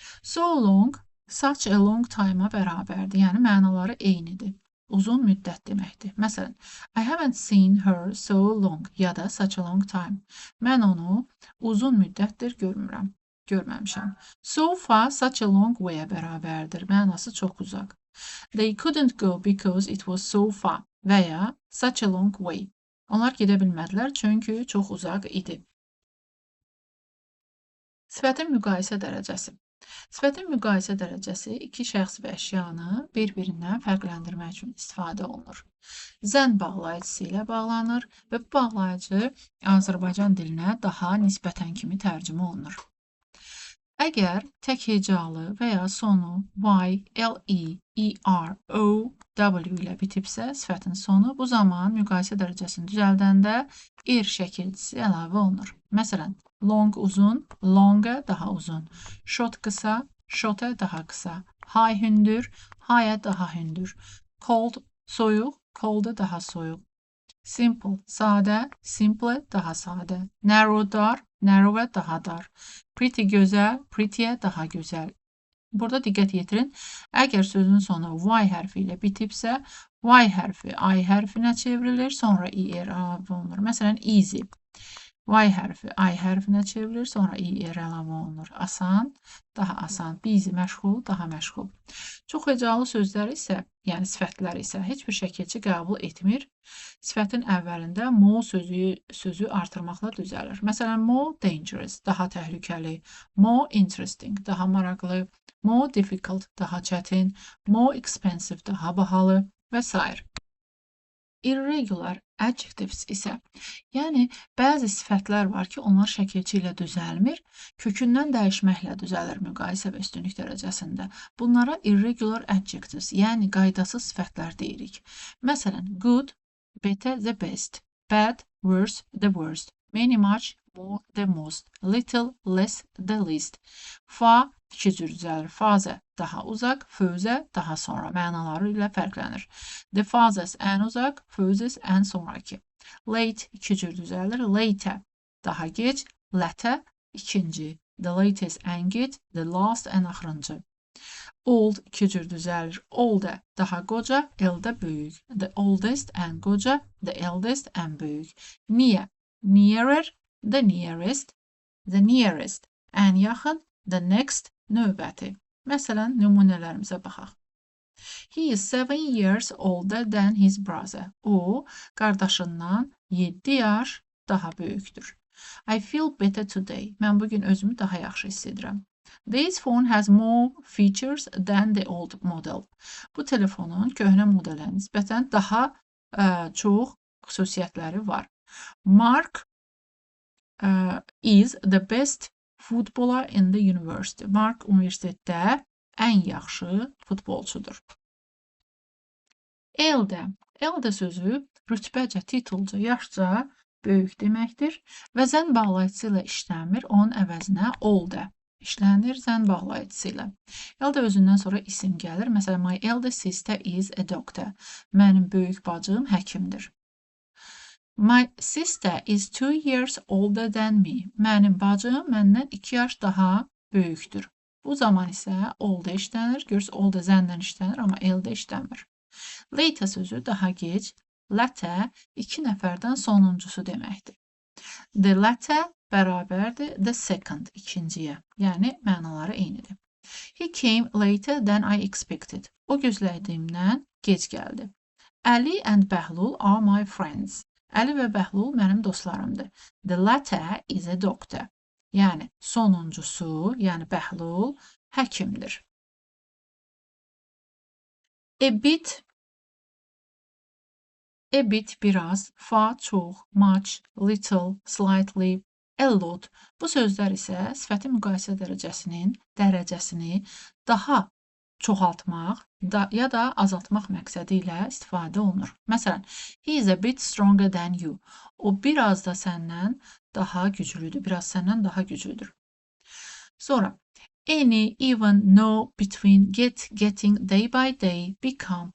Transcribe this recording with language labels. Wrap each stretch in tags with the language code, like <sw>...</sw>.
<en>So long, such a long time-</en> <az>a bərabərdir. Yəni, mənaları eynidir. Uzun müddət deməkdir. Məsələn,</az> <en>I haven't seen her so long,</en> <az>ya da</az> <en>such a long time.</en> <az>Mən onu uzun müddətdir görməmişəm.</az> <en>So far, such a long way-</en> <az>ə bərabərdir. Mənası çox uzaq.</az> <en>They couldn't go because it was so far</en> <az>və ya</az> <en>such a long way.</en> <az>Onlar gedə bilmədilər çünki çox uzaq idi. Sifətin müqayisə dərəcəsi. Sifətin müqayisə dərəcəsi iki şəxs və əşyanı bir-birindən fərqləndirmək üçün istifadə olunur. Zən bağlayıcısı ilə bağlanır və bu bağlayıcı Azərbaycan dilinə daha nisbətən kimi tərcümə olunur. Əgər tək hecalı və ya sonu y, l, e, r, o, w ilə bitibsə sifətin sonu, bu zaman müqayisə dərəcəsini düzəldəndə şəkilcisi əlavə olunur. Məsələn, long uzun, longer daha uzun. Short qısa, shorter daha qısa. High hündür, higher daha hündür. Cold soyuq, colder daha soyuq. Simple sadə, simpler daha sadə. Narrow dar, narrower daha dar. Pretty gözəl, prettier daha gözəl. Burada diqqət yetirin. Əgər sözün sonu y hərfi ilə bitibsə, y hərfi I hərfinə çevrilir, sonra əlavə olunur. Məsələn, easy. Y hərfi I hərfinə çevrilir, sonra əlavə olunur. Asan, daha asan. Busy, məşğul, daha məşğul. Çox hecalı sözlər isə, yəni sifətlər isə heç bir şəkilçi qəbul etmir. Sifətin əvvəlində more sözü artırmaqla düzəlir. Məsələn, more dangerous, daha təhlükəli. More interesting, daha maraqlı. More difficult, daha çətin. More expensive, daha bahalı və s. Irregular adjectives isə, yəni bəzi sifətlər var ki, onlar şəkilçi ilə düzəlmir, kökündən dəyişməklə düzəlir müqayisə və üstünlük dərəcəsində. Bunlara irregular adjectives, yəni qaydasız sifətlər deyirik.</az> <en>Məsələn, good, better, the best, bad, worse, the worst, many, much, more, the most, little, less, the least.</en> <az>Far, iki cür düzəlir. Fazə, daha uzaq, fözə, daha sonra mənaları ilə fərqlənir. The farthest, ən uzaq, furthest, ən sonraki. Late, iki cür düzəlir. Later, daha gec, later, ikinci. The latest, ən gec, the last, ən axırıncı. Old, iki cür düzəlir. Older, daha qoca, elder, böyük.</az> <en>The oldest, ən qoca, the eldest, ən böyük. Near, nearer, the nearest, ən yaxın, the next, növbəti.</en> <az>Məsələn, nümunələrimizə baxaq.</az> <en>He is 7 years older than his brother.</en> <az>O, qardaşından 7 yaş daha böyükdür.</az> <en>I feel better today.</en> <az>Mən bugün özümü daha yaxşı hiss edirəm.</az> <en>This phone has more features than the old model.</en> <az>Bu telefonun köhnə modelə nisbətən daha çox xüsusiyyətləri var.</az> <en>Mark is the best footballer in the university.</en> <az>Mark universitetdə ən yaxşı futbolçudur. Eldə sözü rütbəcə, titulca, yaşca böyük deməkdir və zən bağlayıcısı ilə işləmir, onun əvəzinə older işlənir zən bağlayıcısı ilə. Eldə özündən sonra isim gəlir. Məsələn,</az> <en>my elder sister is a doctor.</en> <az>Mənim böyük bacım həkimdir. My sister is 2 years older than me. Mənim bacım məndən 2 yaş daha böyükdür. Bu zaman isə older işlənir. Görürsünüz, older zəndən işlənir, amma eldə işləmir. Later sözü daha gec. Later 2 nəfərdən sonuncusu deməkdir. The latter bərabərdir the second, ikinciyə. Yəni, mənaları eynidir.</az> <en>He came later than I expected.</en> <az>O gözlədiyimdən gec gəldi.</az> <en>Ali and Bəhlul are my friends.</en> <az>Əli və Bəhlul mənim dostlarımdır.</az> <en>The latter is a doctor.</en> <az>Yəni, sonuncusu, yəni Bəhlul həkimdir.</az> <en>A bit biraz, far çox, much, little, slightly, a lot.</en> <az>Bu sözlər isə sifətin müqayisə dərəcəsini daha çoxaltmaq ya da azaltmaq məqsədi ilə istifadə olunur. Məsələn,</az> <en>he is a bit stronger than you.</en> <az>O biraz da səndən daha güclüdür, biraz səndən daha güclüdür.</az> <en>Sonra, any, even, no, between, get, getting, day by day, become.</en>